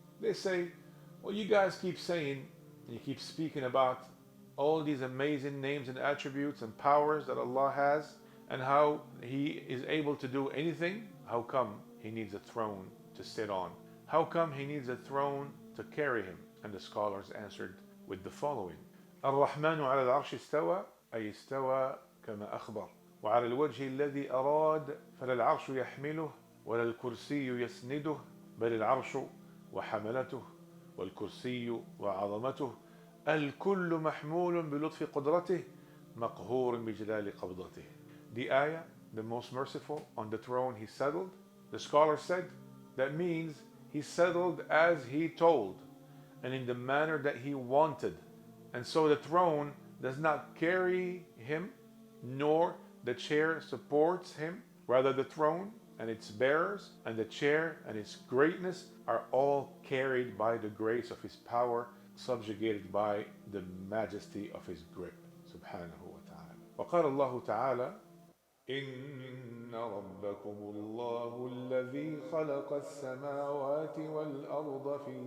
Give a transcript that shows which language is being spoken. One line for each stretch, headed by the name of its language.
English: They say, well, you guys keep saying, you keep speaking about all these amazing names and attributes and powers that Allah has, and how He is able to do anything. How come He needs a throne to sit on? How come He needs a throne to carry Him? And the scholars answered with the following.
Arabic: Ar-Rahmanu ala al-Arsh istawa, ay istawa kama akhbar. وعلى الوجه الذي أراد فلا العرش يحمله ولا الكرسي يسنده بل العرش وحملته والكرسي وعظمته الكل محمول بلطف قدرته مقهور بجلال قبضته.
English: The ayah, the most merciful, on the throne He settled. The scholar said that means He settled as He told and in the manner that He wanted. And so the throne does not carry Him, nor the chair supports Him. Rather, the throne and its bearers and the chair and its greatness are all carried by the grace of His power, subjugated by the majesty of His grip.
Arabic: Subhanahu wa ta'ala. وقال الله تعالى إن ربكم الله الذي خلق السماوات والأرض